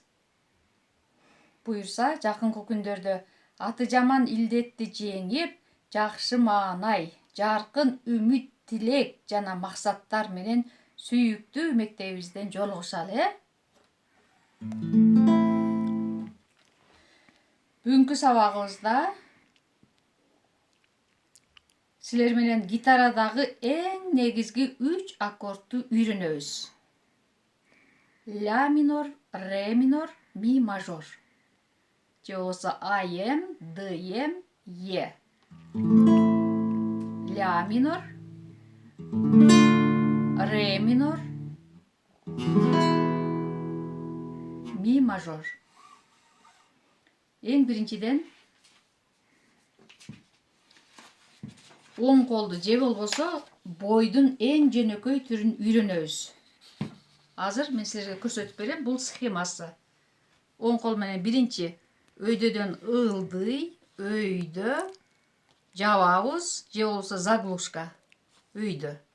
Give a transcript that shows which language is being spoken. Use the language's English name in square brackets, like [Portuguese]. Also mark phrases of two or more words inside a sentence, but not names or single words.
[Kyrgyz] Буюрса, жакынкы күндөрдө аты жаман илдетти жеңип, жакшы маанай, жаркын үмүт, тилек жана максаттар менен сүйүктүү мектебибизден жолугушалы, Бүгүнкү сабагыбызда силер менен гитарадагы эң негизги 3 аккордту үйрөнөбүз. Ля минор, ре минор, ми мажор. Же болбосо АМ, ДМ, Е. Ля минор, ре минор, ми мажор. Эң биринчиден оң колду же болбосо бойдун эң жөнөкөй түрүн үйрөнөбүз. Азыр мен силерге көрсөтүп берем, бул схемасы. Оң кол менен биринчи өйдөдөн ылдый, өйдө, жабабыз, же болбосо заглушка, өйдө.